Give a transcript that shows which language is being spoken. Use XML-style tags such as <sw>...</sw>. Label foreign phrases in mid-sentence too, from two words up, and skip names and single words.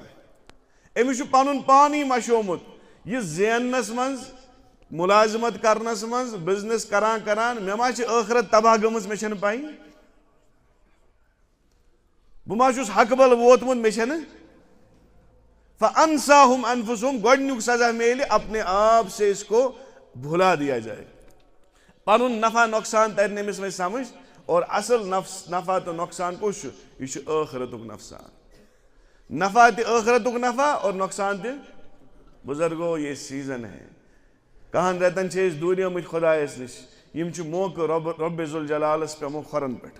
<ks>أمِس چھُ پنُن پانٕے مشومُت یہِ زیننس منٛز مُلازمت کرنس منٛز بِزنس کران کران مےٚ ما چھِ ٲخرت تباہ گٔمٕژ مےٚ چھنہٕ پاے بہٕ ما چھُس حقہٕ بل ووتمُت مےٚ چھنہٕ.</ks> <ar>فانساہم انفسہم</ar> <ks>گۄڈنیُک سزا میلہِ</ks> <ur>اپنے آپ سے اس کو بھلا دیا جائے.</ur> <ks>پنُن نفع نۄقصان ترِ نہٕ أمِس وۄنۍ سمجھ اور اصل نفع تہٕ نۄقصان کُس چھُ یہِ چھُ ٲخرتُک نۄقصان. نفع تہِ ٲخرتُک نفع اور نۄقصان تہِ. بُزرگو یہ سیزن ہے کہن رٮ۪تن چھِ أسۍ دوٗریمٕتۍ خۄدایس نِش یِم چھِ موقعہٕ رۄبِ ذوالجلالس پیٚمو کھۄرن پٮ۪ٹھ.</ks>